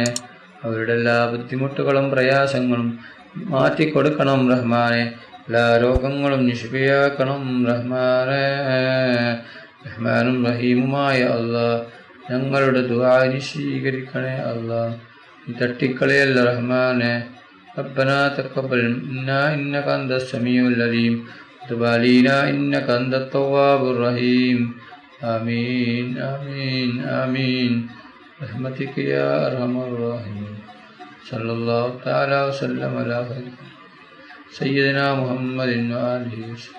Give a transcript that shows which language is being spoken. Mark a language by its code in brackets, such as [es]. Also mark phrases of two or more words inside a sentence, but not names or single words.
[ml] അവരുടെ എല്ലാ ബുദ്ധിമുട്ടുകളും പ്രയാസങ്ങളും മാറ്റിക്കൊടുക്കണം റഹ്മാനെ. എല്ലാ രോഗങ്ങളും നിഷ്ഫിയാക്കണം റഹ്മാനെ. റഹ്മാനും റഹീമുമായ അല്ലാഹ് ഞങ്ങളുടെ ദുആ നീ സ്വീകരിക്കണേ അല്ലാഹ്. നീ തട്ടിക്കളയല്ല റഹ്മാനെ. [ar] ربنا تقبل منا إنك أنت السميع العليم وتب علينا إنك أنت التواب الرحيم. آمين آمين آمين برحمتك يا أرحم الراحمين. صلى الله تعالى وسلم على سيدنا محمد وآله وسلم.